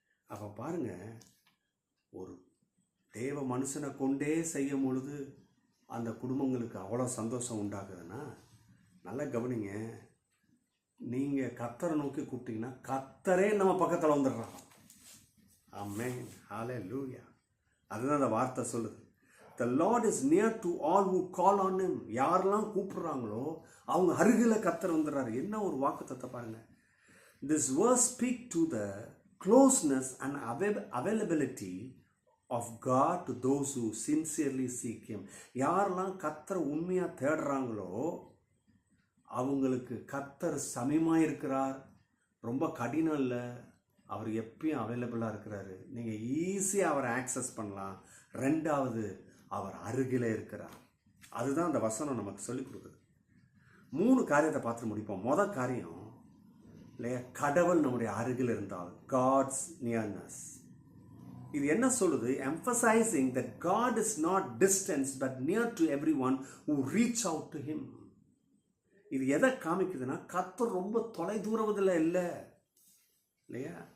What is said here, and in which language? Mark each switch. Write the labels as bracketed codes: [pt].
[ta] அப்போ பாருங்கள், ஒரு தேவ மனுஷனை கொண்டே செய்யும் பொழுது அந்த குடும்பங்களுக்கு அவ்வளோ சந்தோஷம் உண்டாகுதுன்னா, நல்லா கவனிங்க. நீங்கள் கர்த்தரை நோக்கி கூப்பிட்டீங்கன்னா கர்த்தரே நம்ம பக்கத்தில் வந்துடுறாங்க. ஆமென், ஹல்லேலூயா. அதுதான் அந்த வார்த்தை சொல்லுது. [en] The Lord is near to all who call on him. [ta] யாரெல்லாம் கூப்பிடுறாங்களோ அவங்க அருகில் கர்த்தர் வந்துடுறாரு. என்ன ஒரு வாக்குத்தத்தை பாருங்க. [en] This verse speak to the closeness and availability of God to those who sincerely seek him. [ta] யாரெல்லாம் கர்த்தரை உண்மையாக தேடுறாங்களோ அவங்களுக்கு கர்த்தர் சமயமாக இருக்கிறார். ரொம்ப கடினம் இல்லை, அவர் எப்பயும் அவைலபிளாக இருக்கிறாரு. நீங்கள் ஈஸியாக அவரை ஆக்சஸ் பண்ணலாம். ரெண்டாவது, அவர் அருகில் இருக்கிறார். அதுதான் அந்த வசனம் நமக்கு சொல்லிக் கொடுக்குது. 3 காரியத்தை பார்த்து முடிப்போம். முதல் காரியம் இல்லையா, கடவுள் நம்முடைய அருகில் இருந்தால், காட்ஸ் நியர்னஸ். இது என்ன சொல்லுது? [en] emphasizing that God is not distant but near to everyone who reach out to him. [ta] இது எதை காமிக்குதுன்னா, கர்த்தர் ரொம்ப தொலை தூரத்தில் இல்லை இல்லையா?